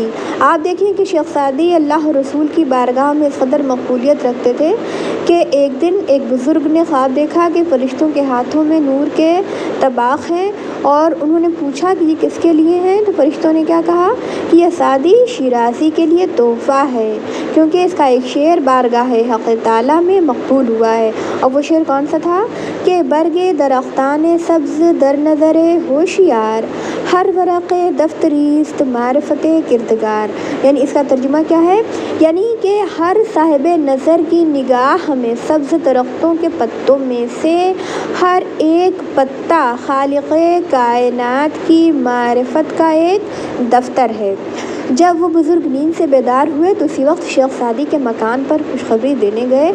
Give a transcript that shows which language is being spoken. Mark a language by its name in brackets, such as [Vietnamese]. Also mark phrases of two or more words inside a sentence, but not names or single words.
[Urdu] آپ دیکھیں کہ شیخ سعدی اللہ رسول کی بارگاہ میں اس قدر مقبولیت رکھتے تھے کہ ایک دن ایک بزرگ نے خواب دیکھا کہ فرشتوں کے ہاتھوں میں نور کے طباق ہیں، اور انہوں نے پوچھا کہ یہ کس کے لیے ہیں، تو فرشتوں نے کیا کہا کہ یہ سعدی شیرازی کے لیے تحفہ ہے، کیونکہ اس کا ایک شعر بارگاہ حق تعالیٰ میں مقبول ہوا ہے۔ اور وہ شعر کون سا تھا کہ [Persian] برگ درختان سبز در نظر ہوشیار ہر ورق دفتریست معرفت کردگار، [Urdu] یعنی اس کا ترجمہ کیا ہے؟ یعنی کہ ہر صاحب نظر کی نگاہ میں سبز درختوں کے پتوں میں سے ہر ایک پتا خالق کائنات کی معرفت کا ایک دفتر ہے۔ جب وہ بزرگ نیند سے بیدار ہوئے تو اسی وقت شیخ سعدی کے مکان پر خوشخبری دینے گئے۔